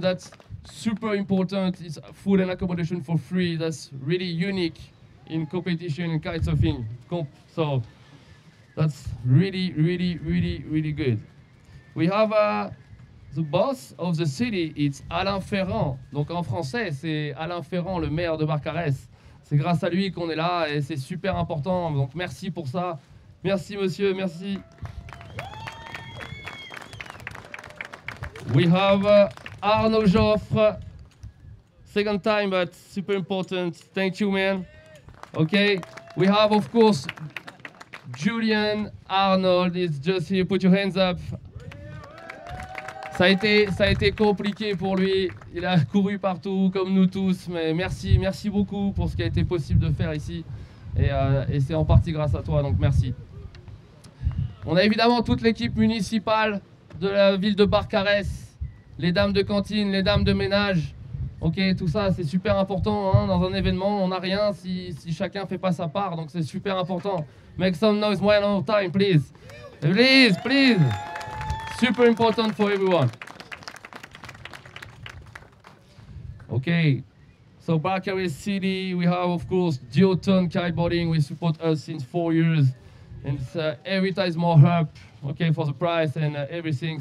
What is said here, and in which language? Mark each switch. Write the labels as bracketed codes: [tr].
[en] That's super important. It's food and accommodation for free. That's really unique in competition and kitesurfing. So that's really, really, really, really good. We have the boss of the city. It's Alain Ferrand. [fr] Donc en français, c'est Alain Ferrand, le maire de Barcarès. C'est grâce à lui qu'on est là et c'est super important. Donc merci pour ça. Merci monsieur, merci. [en] We have Arnaud Joffre. Second time, but super important. Thank you, man. Okay. We have, of course, Julian Arnold is just here. Put your hands up. [fr] Ça a été compliqué pour lui. Il a couru partout, comme nous tous. Mais merci beaucoup pour ce qui a été possible de faire ici. Et c'est en partie grâce à toi, donc merci. On a évidemment toute l'équipe municipale de la ville de Barcarès. Les dames de cantine, les dames de ménage. Ok, tout ça, c'est super important. Hein, dans un événement, on n'a rien si chacun ne fait pas sa part. Donc c'est super important. [en] Make some noise one more time, please. Please, please. Super important for everyone. Okay, so Barcarès City, we have, of course, Duotone Kiteboarding. We support us since 4 years. And every time it's more up, okay, for the price and everything.